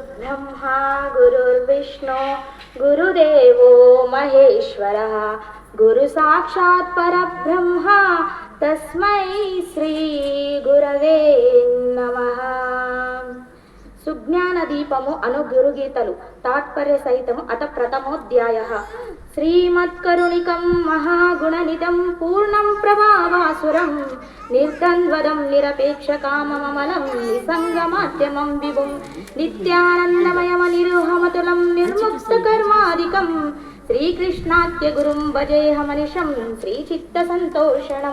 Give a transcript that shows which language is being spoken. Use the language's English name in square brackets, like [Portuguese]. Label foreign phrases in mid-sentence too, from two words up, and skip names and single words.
[Sanskrit] गुरुर्ब्रह्मा गुरुर्विष्णु गुरुदेवो महेश्वरः गुरुसाक्षात् परब्रह्मा तस्मै श्री गुरवे नमः। [Telugu] సుజ్ఞానదీపము అను గురుగీతలు తాత్పర్య సహితము అత ప్రథమోధ్యాయః. [Sanskrit] శ్రీమత్కరుణికం మహాగుణనిధం పూర్ణం ప్రభావాసురం నిర్ద్వంద్వదం నిరపేక్షకామమలం నిసంగమాద్యమం విభుం నిత్యానందమయమనిరుహమతులం నిర్ముక్తకర్మాదికం శ్రీకృష్ణాద్య గురుం భజేహమనిశం శ్రీచిత్తసంతోషణం.